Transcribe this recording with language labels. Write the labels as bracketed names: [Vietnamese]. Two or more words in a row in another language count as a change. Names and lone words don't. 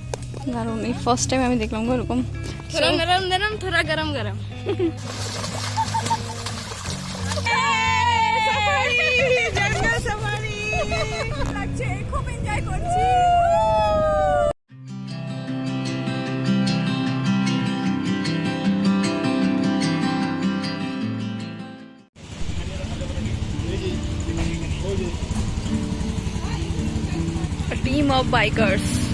[Bangla] দারুণ, এই ফার্স্ট টাইম আমি দেখলাম এরকম। [Hindi] थोड़ा नरम नरम थोड़ा गरम गरम। जंगल सफारी [Bangla] লাগছে, খুব এনজয় করছি। [English] A team of bikers.